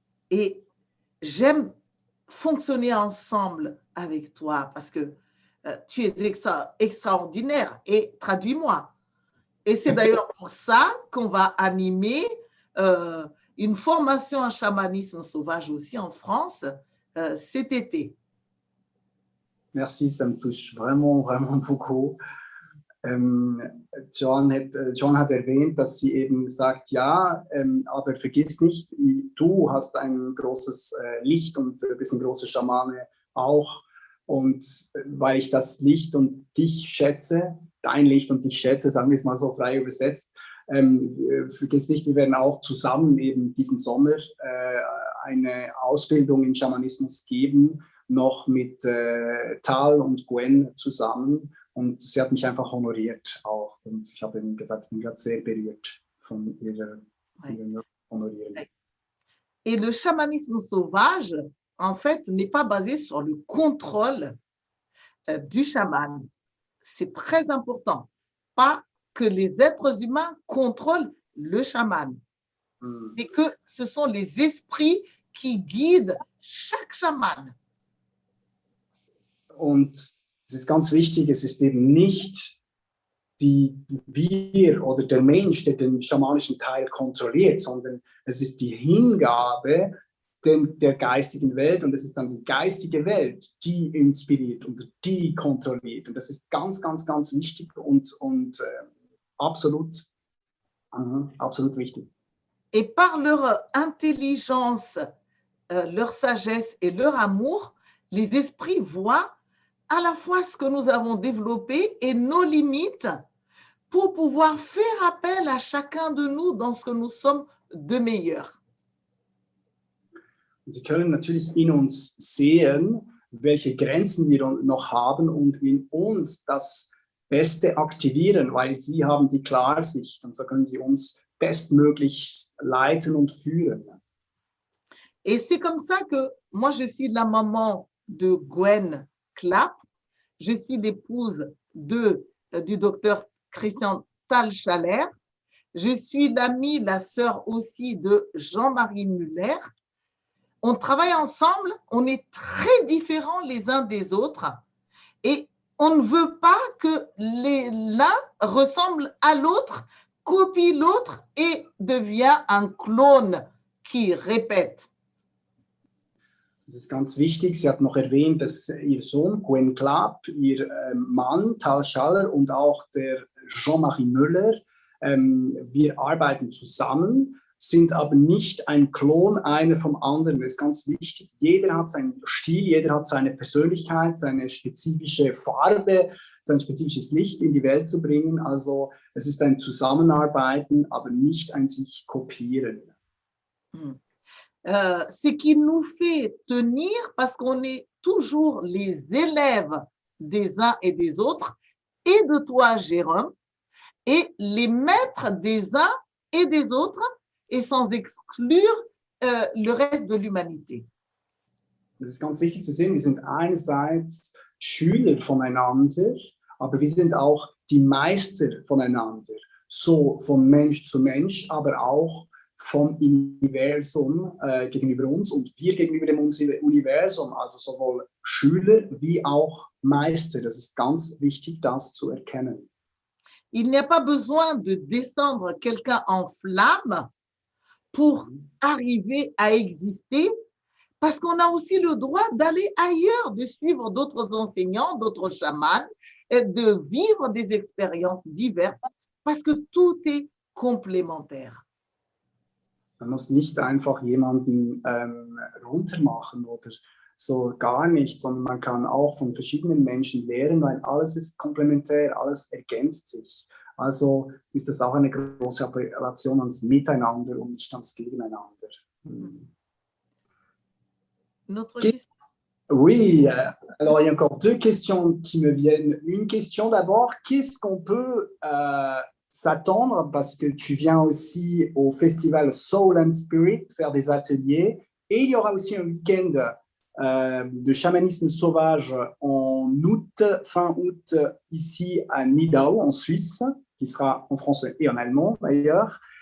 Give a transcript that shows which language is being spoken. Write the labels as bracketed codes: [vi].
[fr] Et j'aime fonctionner ensemble avec toi parce que tu es extraordinaire. Et traduis-moi. Et c'est d'ailleurs pour ça qu'on va animer une formation en chamanisme sauvage aussi en France cet été. Merci, ça me touche vraiment, vraiment beaucoup. [de] John hat erwähnt, dass sie eben sagt, ja, aber vergiss nicht, du hast ein großes Licht und bist ein großer Schamane auch. Und weil ich das Licht und dich schätze, dein Licht und dich schätze, sagen wir es mal so frei übersetzt, vergiss nicht, wir werden auch zusammen eben diesen Sommer eine Ausbildung in Schamanismus geben, noch mit Tal und Gwen zusammen. Und sie hat mich einfach honoriert auch. Und ich habe eben gesagt, ich bin gerade sehr berührt von ihrer Honorierung. [fr] Et le chamanisme sauvage, en fait, n'est pas basé sur le contrôle du chaman. C'est très important. Pas que les êtres humains contrôlent le chaman, mais que ce sont les esprits qui guident chaque chaman. [de] Und es ist ganz wichtig, es ist eben nicht wir oder der Mensch, der den schamanischen Teil kontrolliert, sondern es ist die Hingabe der geistigen Welt und es ist dann die geistige Welt, die inspiriert und die kontrolliert. Und das ist ganz, ganz, ganz wichtig und absolut wichtig. [fr] Et par leur intelligence, leur sagesse et leur amour, les esprits voient à la fois ce que nous avons développé et nos limites pour pouvoir faire appel à chacun de nous dans ce que nous sommes de meilleur. [de] Sie können natürlich in uns sehen, welche Grenzen wir noch haben und in uns das Beste aktivieren, weil sie haben die Klarsicht und so können sie uns bestmöglich leiten und führen. [fr] Et c'est comme ça que moi, je suis la maman de Gwen Clapp, je suis l'épouse du docteur Christian Tal-Schaller, je suis l'amie, la sœur aussi de Jean-Marie Muller. On travaille ensemble, on est très différents les uns des autres et on ne veut pas que l'un ressemble à l'autre, copie l'autre et devient un clone qui répète. [de] Das ist ganz wichtig. Sie hat noch erwähnt, dass ihr Sohn Gwen Clapp, ihr Mann Tal Schaller und auch der Jean-Marie Müller, wir arbeiten zusammen, sind aber nicht ein Klon einer vom anderen. Das ist ganz wichtig. Jeder hat seinen Stil, jeder hat seine Persönlichkeit, seine spezifische Farbe, sein spezifisches Licht in die Welt zu bringen. Also es ist ein Zusammenarbeiten, aber nicht ein sich kopieren. [fr] Ce qui nous fait tenir parce qu'on est toujours les élèves des uns et des autres, et de toi, Jérôme, et les maîtres des uns et des autres, et sans exclure le reste de l'humanité. [de] Das ist ganz wichtig zu sehen, wir sind einerseits Schüler voneinander, aber wir sind auch die Meister voneinander, so von Mensch zu Mensch, aber auch vom Universum gegenüber uns und wir gegenüber dem Universum, also sowohl Schüler wie auch Meister. Das ist ganz wichtig, das zu erkennen. [fr] Il n'y a pas besoin de descendre quelqu'un en flamme pour arriver à exister, parce qu'on a aussi le droit d'aller ailleurs, de suivre d'autres enseignants, d'autres chamans, et de vivre des expériences diverses, parce que tout est complémentaire. [de] Man muss nicht einfach jemanden runtermachen oder so gar nicht, sondern man kann auch von verschiedenen Menschen lernen, weil alles ist komplementär, alles ergänzt sich. Also ist das auch eine große Appellation ans Miteinander und nicht ans Gegeneinander. [fr] Notre question. Oui, alors il y a encore deux questions qui me viennent. Une question d'abord, qu'est-ce qu'on peut s'attendre, parce que tu viens aussi au festival Soul and Spirit faire des ateliers, et il y aura aussi un week-end de chamanisme sauvage en août, fin août, ici à Nidau, en Suisse, qui sera en français et en allemand d'ailleurs.